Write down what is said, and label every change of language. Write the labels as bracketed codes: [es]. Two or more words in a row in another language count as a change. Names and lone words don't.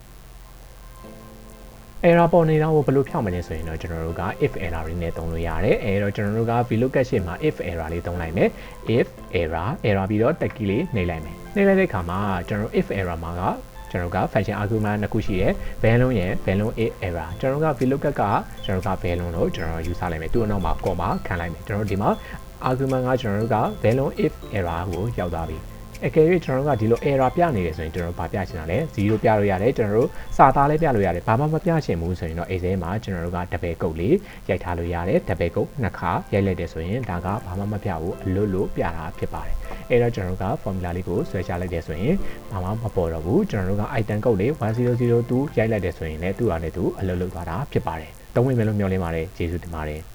[my] error ပေါ်နေတာကိုဘယ်လိုဖြောင်းမလဲဆိုရင်တော့ကျွန်တော်တို့က [en] if error [my] လေးနဲ့သုံးလို့ရတယ်အဲတော့ကျွန်တော်တို့က VLOOKUP ရှေ့မှာ [en] if error [my] လေးသုံးလိုက်မယ် [en] if error [my] ပြီးတော့တက်ကြီးလေးနှိပ်လိုက်မယ်နှိပ်လိုက်တဲ့အခါမှာကျွန်တော်တို့ [en] if error [my] မှာကကျွန်တော်က [en] function argument [my] နှစ်ခုရှိတယ် value ရယ် [en] value if error [my] ကျွန်တော်က VLOOKUP ကကျွန်တော်က value လို့ကျွန်တော်ယူဆလိုက်မယ်သူ့အနောက်မှာ comma ခံလိုက် မယ်ကျွန်တော်ဒီမှာ argument ကကျွန်တော်တို့က [en] value if error [my] ကိုရောက်သွားပြီအကယ်၍ကျွန်တော်တို့ကဒီလို error ပြနေတယ်ဆိုရင်ကျွန်တော်တို့ဗာပြချင်တာလဲ0ပြလို့ရတယ်ကျွန်တော်တို့စာသားလေးပြလို့ရတယ်ဘာမှမပြချင်ဘူးဆိုရင်တော့အဲ့ဒီမှာကျွန်တော်တို့က [en] double quote [my] လေးရိုက်ထားလို့ရတယ် [en] double quote [my] နှစ်ခါရိုက်လိုက်တယ်ဆိုရင်ဒါကဘာမှမပြဘူးအလွတ်လို့ပြတာဖြစ်ပါတယ်အဲ့တော့ကျွန်တော်တို့က formula လေးကိုဆွဲချလိုက်တယ်ဆိုရင်ဘာမှမပေါ်တော့ဘူးကျွန်တော်တို့က [en] item code [my] လေး1002ရိုက်လိုက်တယ်ဆိုရင်လည်းသူ့ဟာနဲ့သူအလွတ်လုပ်သွားတာဖြစ်ပါတယ်သုံးဝင်မယ်လို့မျှော်လင့်ပါတယ်ကျေးဇူးတင်ပါတယ်